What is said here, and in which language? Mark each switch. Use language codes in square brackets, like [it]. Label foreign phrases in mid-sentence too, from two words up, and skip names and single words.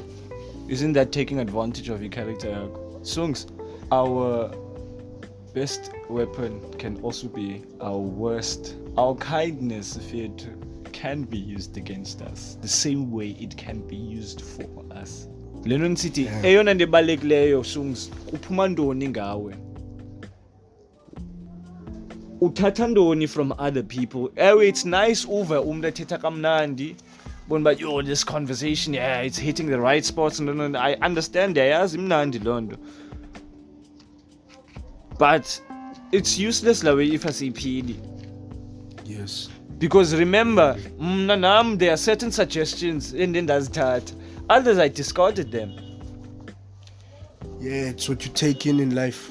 [en] Isn't that taking advantage of your character? Sungs, our best weapon can also be our worst. Our kindness, if it can be used against us, the same way it can be used for us. Lennon City, [xh] eyona nto ebalulekileyo Sungs, uphuma ntoni ngawe? Uthatha ntoni [en] from other people? It's nice [xh] uve umntu ethetha kamnandi. [en] But yo, this conversation, yeah, it's hitting the right spots. And I understand, [xh] yayazi imnandi loo nto. [en] But it's useless lawe if asiyiphili. Yes. Because remember, there are certain suggestions and then ndazithatha. Others I discarded them. Yeah, it's what you take in life.